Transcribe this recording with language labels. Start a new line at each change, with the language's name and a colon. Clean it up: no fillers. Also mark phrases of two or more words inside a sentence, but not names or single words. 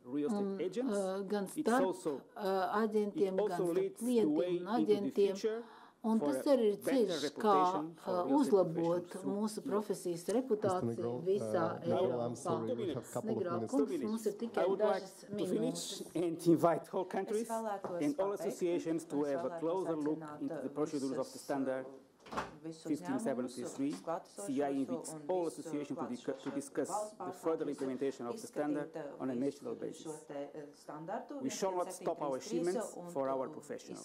Latvian: Gan starp aģentiem, gan starp klientiem un aģentiem. Un tas arī ir ceļš, kā uzlabot mūsu profesijas reputāciju visā Eiropā. Negrāv kungs, mums ir tikai dažas minūtes.
English: And invite all countries and all associations to have a closer look into the procedures of the standard 1573. CI invites all associations to discuss the further implementation of the standard on a national basis. We shall not stop our achievements for our professionals.